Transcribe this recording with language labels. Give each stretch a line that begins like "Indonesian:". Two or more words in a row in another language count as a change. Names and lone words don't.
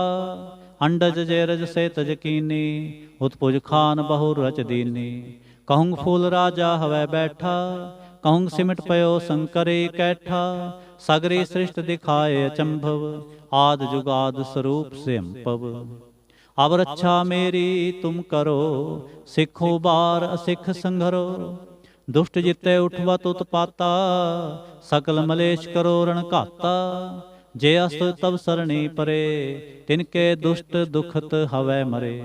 Braj: अंडज जेरज से तज कीनी, उत्पुज खान बहु रच दीनी। कहूँ फूल राजा हवै बैठा, कहूँ सिमट पयो शंकरे कैठा। सगरी सृष्ट दिखाए अचंभव, आद जुगाद स्वरूप से अम्पव। ਅਬ ਰੱਛਾ ਮੇਰੀ ਤੁਮ ਕਰੋ, ਸਿੱਖੋ ਬਾਰ ਅਸਿੱਖ ਸੰਘਰੋ। ਦੁਸ਼ਟ ਜਿੱਤੇ ਉਠਵਤ ਉਤਪਾਤਾ, ਸਕਲ ਮਲੇਸ਼ ਕਰੋ ਰਣ ਘਾਤਾ। ਜੇ ਅਸਤ ਤਬ ਸਰਣੀ ਪਰੇ, ਤਿਨਕੇ ਦੁਸ਼ਟ ਦੁਖਤ ਹਵੈ ਮਰੇ।